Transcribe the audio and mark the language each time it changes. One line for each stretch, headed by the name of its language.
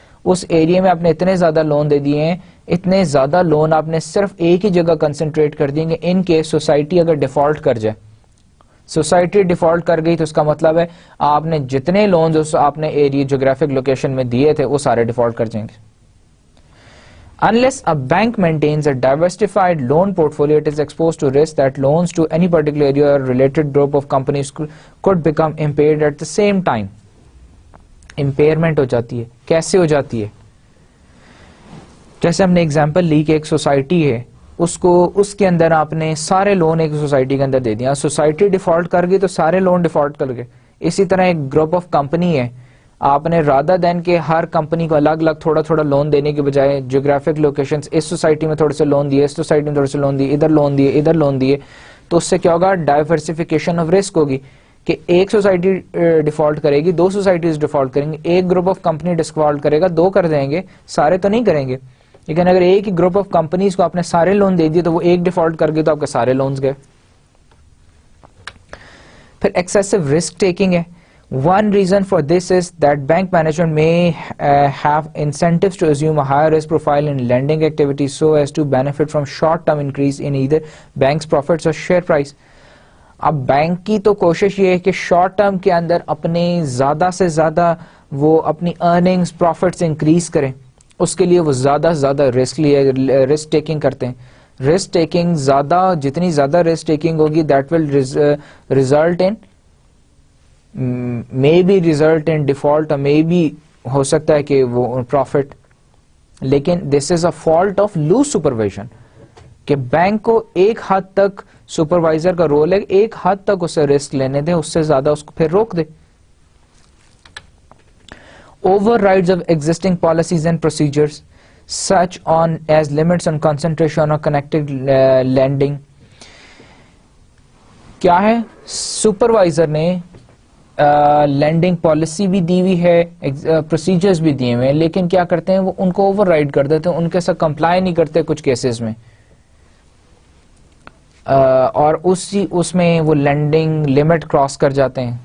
Urdu: اس area میں آپ نے اتنے زیادہ لون دے دیے ہیں, اتنے زیادہ لون آپ نے صرف ایک ہی جگہ کنسنٹریٹ کر دیں گے ان کیس سوسائٹی اگر ڈیفالٹ کر جائے. سوسائٹی ڈیفالٹ کر گئی تو اس کا مطلب ہے آپ نے جتنے لونز آپ نے ایریا جیوگرافک لوکیشن میں دیے تھے وہ سارے ڈیفالٹ کر جائیں گے.
English: Unless a bank maintains a diversified loan portfolio, it is exposed to risk that loans to any particular area or related group of companies could become impaired at the same time.
Urdu: Impairment ہو جاتی ہے, کیسے ہو جاتی ہے؟ جیسے ہم نے example لی کہ ایک سوسائٹی ہے, اس کے اندر آپ نے سارے لون ایک سوسائٹی کے اندر دے دیا, سوسائٹی ڈیفالٹ کر گئی تو سارے لون ڈیفالٹ کر گئے. اسی طرح ایک گروپ آف کمپنی ہے, آپ نے رادر دین کہ ہر کمپنی کو الگ الگ تھوڑا لون دینے کے بجائے جیوگرافک لوکیشنز اس سوسائٹی میں تھوڑے سے لون دیے, اس سوسائٹی میں تھوڑے سے لون دیے, ادھر لون دیے, ادھر لون دیے, تو اس سے کیا ہوگا, ڈائیورسفیکیشن آف رسک ہوگی کہ ایک سوسائٹی ڈیفالٹ کرے گی, دو سوسائٹیز ڈیفالٹ کریں گے, ایک گروپ آف کمپنی ڈیفالٹ کرے گا, دو کر دیں گے, سارے تو نہیں کریں گے. لیکن اگر ایک ہی گروپ آف کمپنیز کو آپ نے سارے لون دے دیے تو وہ ایک ڈیفالٹ کر گئے تو آپ کے سارے لونز گئے. پھر ایکسیسو رسک ٹیکنگ ہے.
English: One reason for this is that bank management may have incentives to assume a higher risk profile in lending activities so as to benefit from short-term increase in either bank's profits or share price.
Urdu: اب bank کی تو کوشش یہ ہے کہ short term کے اندر اپنے زیادہ سے زیادہ وہ اپنی ارننگز پروفٹس انکریز کریں, اس کے لیے وہ زیادہ رسک ٹیکنگ کرتے ہیں. رسک ٹیکنگ جتنی زیادہ رسک ٹیکنگ ہوگی
English: that will result in may be
Urdu: result in default, or may be ہو سکتا ہے کہ وہ پروفٹ. لیکن
English: this is a fault of loose supervision
Urdu: کہ بینک کو ایک حد تک سپروائزر کا رول ہے, ایک حد تک اسے رسک لینے دے, اس سے زیادہ اس کو پھر روک دے.
English: Overrides of existing policies and procedures such on as limits on concentration or connected lending.
Urdu: کیا ہے, سپروائزر نے لینڈنگ پالیسی بھی دی ہوئی ہے, پروسیجرز بھی دیے ہوئے ہیں, لیکن کیا کرتے ہیں وہ ان کو اوور رائڈ کر دیتے ہیں, ان کے ساتھ کمپلائی نہیں کرتے کچھ کیسز میں. اور اس میں وہ لینڈنگ لمٹ کراس کر جاتے ہیں.